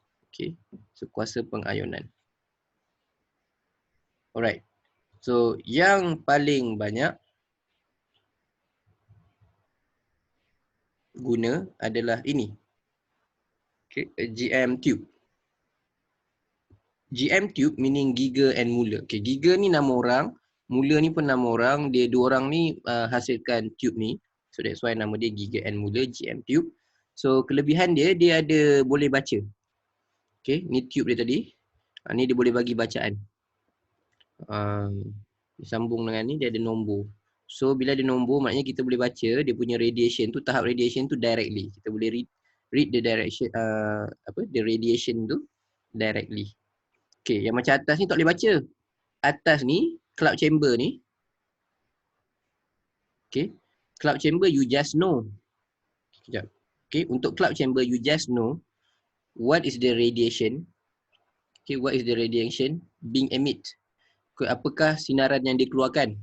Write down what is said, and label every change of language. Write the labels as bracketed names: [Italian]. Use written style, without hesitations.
[Malay] Okay, so kuasa pengayonan. [English] Alright. [Malay] So yang paling banyak guna adalah ini. Okay, GM tube. [English] GM tube meaning Giger and Muller. [Malay] Okay, Giger ni nama orang, Muller ni pun nama orang. Dia dua orang ni hasilkan tube ni. [English] So that's why [Malay] nama dia Giger and Muller, GM tube. So kelebihan dia ada boleh baca. Okay, ni tube dia tadi. Ni dia boleh bagi bacaan. Disambung dengan ni dia ada nombor. So bila ada nombor maknanya kita boleh baca dia punya radiation tu, tahap radiation tu directly. Kita boleh [English] read the direction the radiation tu directly. [Malay] Okay, yang macam atas ni tak boleh baca. Atas ni, cloud chamber ni. [English] Okay, cloud chamber you just know. [Malay] Sekejap. [English] Okay, [Malay] untuk [English] cloud chamber you just know what is the radiation. Okay, what is the radiation being emit. [Malay] Okay, apakah sinaran yang dia keluarkan.